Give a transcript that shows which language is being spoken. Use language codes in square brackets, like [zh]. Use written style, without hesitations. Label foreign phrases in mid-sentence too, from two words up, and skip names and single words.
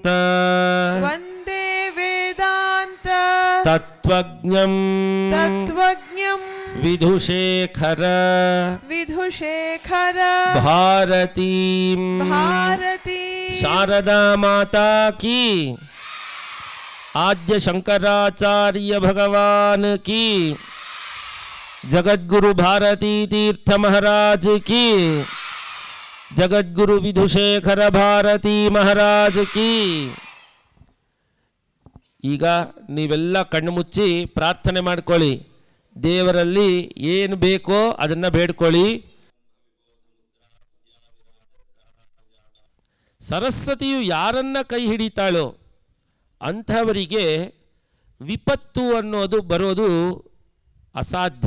[sa] ವಂದೇ ವೇದಾಂತ ತತ್ವಜ್ಞಂ ತತ್ವಜ್ಞಂ ವಿಧುಶೇಖರ ವಿಧುಶೇಖರ ಭಾರತೀಂ ಭಾರತೀ [hi] शारदा माता की आद्य शंकराचार्य भगवान की जगद्गुरु भारती तीर्थ महाराज की जगद्गुरु विधुशेखर भारती महाराज की [kn] ಈಗ ನೀವೆಲ್ಲ ಕಣ್ಣು ಮುಚ್ಚಿ ಪ್ರಾರ್ಥನೆ ಮಾಡ್ಕೊಳ್ಳಿ. ದೇವರಲ್ಲಿ ಏನು ಬೇಕೋ ಅದನ್ನು ಬೇಡ್ಕೊಳ್ಳಿ. ಸರಸ್ವತಿಯು ಯಾರನ್ನ ಕೈ ಹಿಡಿತಾಳೋ ಅಂಥವರಿಗೆ ವಿಪತ್ತು ಅನ್ನೋದು ಬರೋದು ಅಸಾಧ್ಯ.